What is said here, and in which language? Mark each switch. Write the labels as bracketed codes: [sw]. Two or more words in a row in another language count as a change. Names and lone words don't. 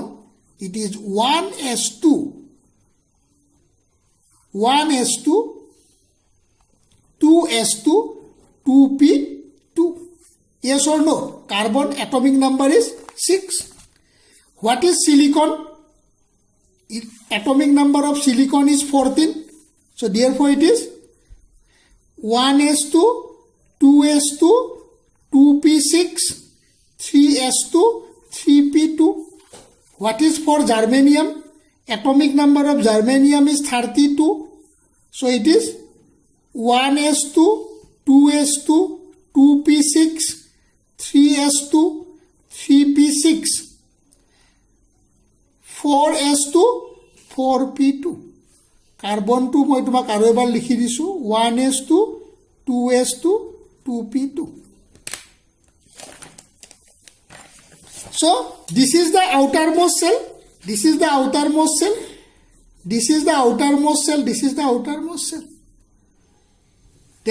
[en] It is 1s2, 2s2, 2p2. Yes or no? Carbon atomic number is 6. What is silicon? Atomic number of silicon is 14. So therefore it is 1s2, 2s2, 2p6, 3s2, 3p2. What is for germanium? Atomic number of germanium is 32. So it is 1s2, 2s2, 2p6, 3s2, 3p6, 4s2, 4p2. [as] Carbon 2 মই তোমাক আৰু এবাৰ লিখি দিছো, [en] 1s2, 2s2, 2p2. So this is the outermost cell, this is the outermost cell, this is the outermost cell, this is the outermost cell.